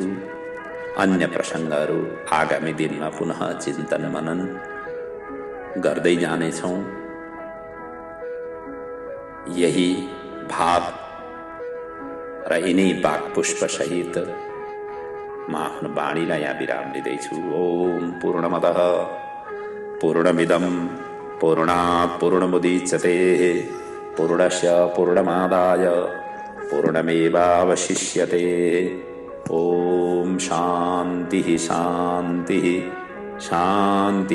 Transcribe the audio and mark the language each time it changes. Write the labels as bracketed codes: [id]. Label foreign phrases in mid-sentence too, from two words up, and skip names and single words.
[ne] अन्य प्रसङ्गहरू आगामी दिनमा पुनः चिन्तन मनन गर्दै जानेछौँ। यही भाव र यिनै वाक्पुष्प सहित म आफ्नो वाणीलाई यहाँ विराम लिँदैछु। [sa] ओम पूर्णमदः पूर्णमिदं पूर्णात् पूर्णमुदच्यते पूर्णस्य पूर्णमादाय पूर्णमेवावशिष्यते। ओम शान्तिः शान्तिः शान्तिः।